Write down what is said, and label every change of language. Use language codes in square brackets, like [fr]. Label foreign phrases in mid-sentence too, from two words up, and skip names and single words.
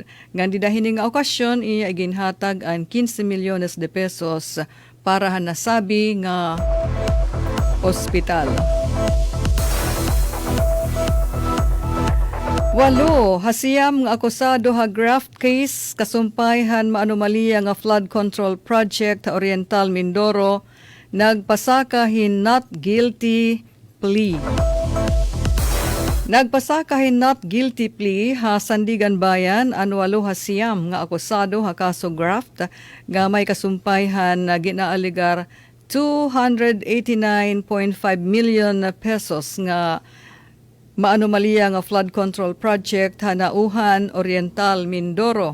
[war] Ngan didahining nga okasyon, iya ginhatag ang 15 milyones de pesos para hanasabi nga ospital. 8 hasiyam nga akusado ha [en] graft case [war] kasumpayhan maanomaliya nga [en] flood control project [war] sa Oriental Mindoro nagpasaka hin [en] not guilty plea. [war] Nagpasakahin [en] not guilty plea [war] ha Sandigan Bayan an 8 nga akusado ha kaso graft nga may kasumpayhan na ginaaligar 289.5 [en] million pesos [war] nga maanomalya nga [en] flood control project [war] ha Nauhan Oriental, Mindoro.